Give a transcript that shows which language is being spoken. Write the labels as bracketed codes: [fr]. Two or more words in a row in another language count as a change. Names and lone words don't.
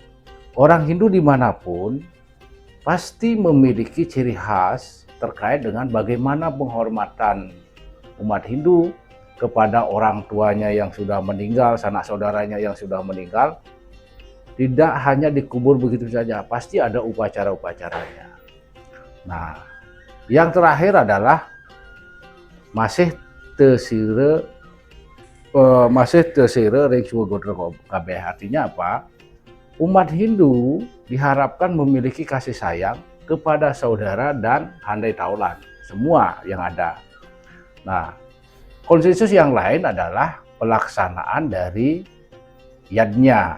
[id] Orang Hindu dimanapun pasti memiliki ciri khas terkait dengan bagaimana penghormatan umat Hindu kepada orang tuanya yang sudah meninggal, sanak saudaranya yang sudah meninggal. Tidak hanya dikubur begitu saja, pasti ada upacara-upacaranya. [ban] Nah, yang terakhir adalah masih tesire ring suwagodra kabeh. [id] Artinya apa? Umat Hindu diharapkan memiliki kasih sayang kepada saudara dan handai taulan, semua yang ada. Nah, konsensus yang lain adalah pelaksanaan dari yadnya.